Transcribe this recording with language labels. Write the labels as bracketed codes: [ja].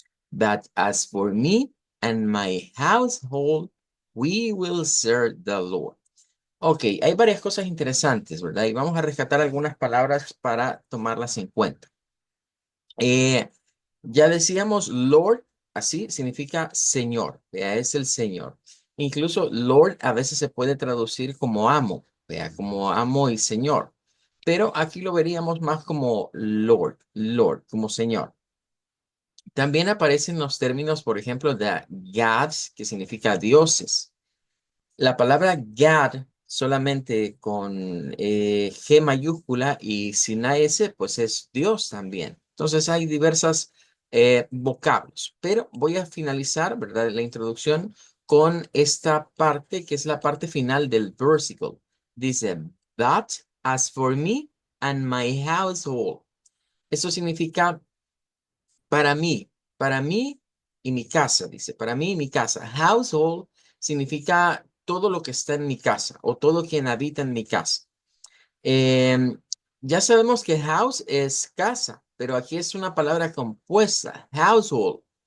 [en] But as for me and my household, we will serve the Lord. [es] Ok, hay varias cosas interesantes, ¿verdad? Y vamos a rescatar algunas palabras para tomarlas en cuenta. Eh, ya decíamos Lord, así significa Señor, vea, es el Señor. Incluso Lord a veces se puede traducir como amo, vea, como amo y Señor. Pero aquí lo veríamos más como Lord, como Señor. También aparecen los términos, por ejemplo, de gods, que significa dioses. La palabra God solamente con G mayúscula y sin la S, pues es Dios también. Entonces hay diversas vocablos, pero voy a finalizar, ¿verdad? La introducción con esta parte que es la parte final del versículo. Dice, [en] but as for me and my household. [es] Eso significa para mí y mi casa, dice, para mí y mi casa. Household significa todo lo que está en mi casa o todo quien habita en mi casa. Em, ya sabemos que house es casa, pero aquí es una palabra compuesta, household.